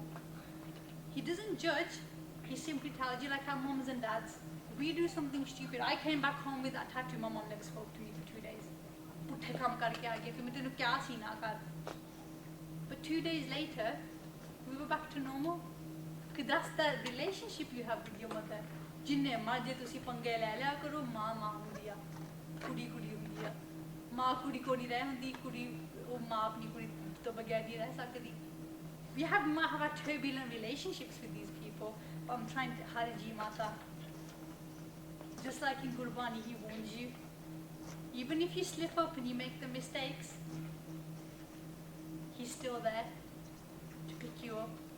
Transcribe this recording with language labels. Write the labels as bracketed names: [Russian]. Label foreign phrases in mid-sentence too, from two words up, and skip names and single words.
[English] He doesn't judge, he simply tells you, like our mums and dads. We do something stupid. I came back home with that tattoo. My mom never spoke to me for 2 days. But 2 days later, we were back to normal. Because that's the relationship you have with your mother. [Punjabi] ਜਿੰਨੇ ਮਜੇ ਤੁਸੀਂ ਪੰਗੇ ਲੈ ਲਿਆ ਕਰੋ, ਮਾਂ ਹੁੰਦੀ ਆ, ਕੁੜੀ ਹੁੰਦੀ ਆ. ਮਾਂ ਕੁੜੀ ਕੋ ਨਹੀਂ ਰਹਿ ਹੁੰਦੀ, ਕੁੜੀ ਓਹ ਮਾਂ ਆਪਣੀ ਕੁੜੀ ਤੋਂ ਬਗੈਰ ਨਹੀਂ ਰਹਿ ਸਕਦੀ. [English] We have a turbulent relationships with these people. But I'm trying to Hariji Mata. Just like in Gurbani, he warns you. Even if you slip up and you make the mistakes, he's still there to pick you up.